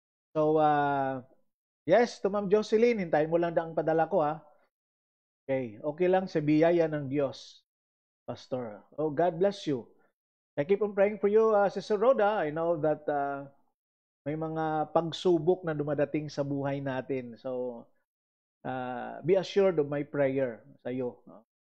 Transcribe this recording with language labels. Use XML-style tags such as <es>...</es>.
<en>So yes,</en> <tl>to Ma'am Jocelyn, hintayin mo lang ang padala ko, ha. Okay lang sa biyaya ng Diyos, Pastor.</tl> <en>Oh, God bless you. I keep on praying for you, Sister Rhoda. I know that</en> <tl>may mga pagsubok na dumadating sa buhay natin.</tl> <en>So, be assured of my prayer</en> <tl>sa iyo.</tl> <en>No?</en>